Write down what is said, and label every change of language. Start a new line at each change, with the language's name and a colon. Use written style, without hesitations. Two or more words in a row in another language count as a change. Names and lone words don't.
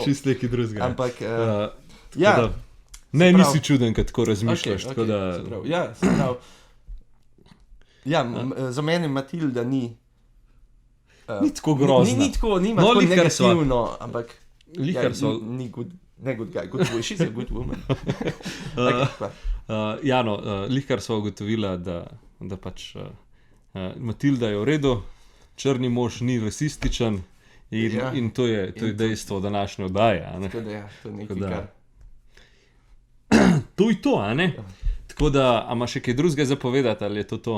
Slovenian: Čist nekaj drugega. Ampak, ne, nisi čuden, kad tako razmišljaš. Za mene Matilda ni tako grozna. Ni tako negativno, ampak ni
English: good guy, good boy, she's a good woman.
Slovenian: Lihkar sva ugotovila, da pač Matilda je v redu, črni mož ni rasističen in to je dejstvo današnje oddaje. Tako da to je nekaj kar. To je to, Tako da, a ima še kaj drugega zapovedati, ali je to?